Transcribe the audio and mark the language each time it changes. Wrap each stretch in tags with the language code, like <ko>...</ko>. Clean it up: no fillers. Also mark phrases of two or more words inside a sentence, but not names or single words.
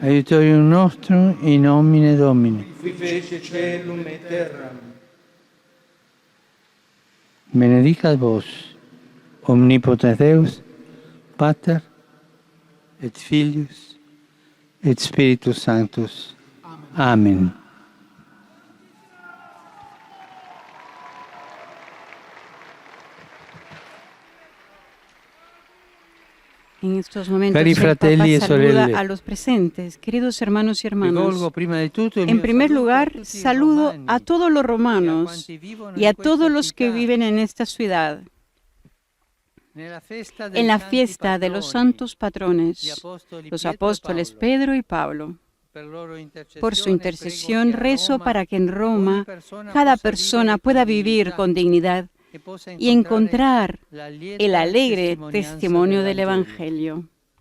<la>Aiutorium nostrum in nomine Domini. Qui fece caelum et terram. Benedicat vos, omnipotens Deus, Pater, et Filius, et Spiritus Sanctus. Amen.</la> <es>En estos momentos</es> <it>Cari</it> <es>el</es> <it>fratelli e</it> <es>Papa saluda</es> <it>sorelle.</it> <es>a los presentes, queridos hermanos y hermanas.</es> <it>Rivolgo prima di tutto il</it> <es>En</es> <it>mio</it> <es>primer</es> <it>saluto</it> <es>lugar,</es> <it>tutti i</it> <es>saludo</es> <it>romani,</it> <es>a todos los</es> <it>e a</it> <es>romanos</es> <it>quanti vivono</it> <es>y</es> <it>in</it> <es>a</es> <it>questa</it> <es>todos los que</es> <it>città.</it> <es>viven en esta ciudad,</es> <it>Nella festa dei</it> <es>en la</es> <it>santi</it> <es>fiesta de los</es> <it>patroni,</it> <es>santos</es> <it>gli</it> <es>patrones,</es> <it>apostoli</it> <es>los</es> <it>Pietro e</it> <es>apóstoles</es> <it>Paolo.</it> <es>Pedro y Pablo. Por su intercesión rezo para que en Roma cada persona pueda vivir con dignidad y encontrar el alegre testimonio del Evangelio.</es>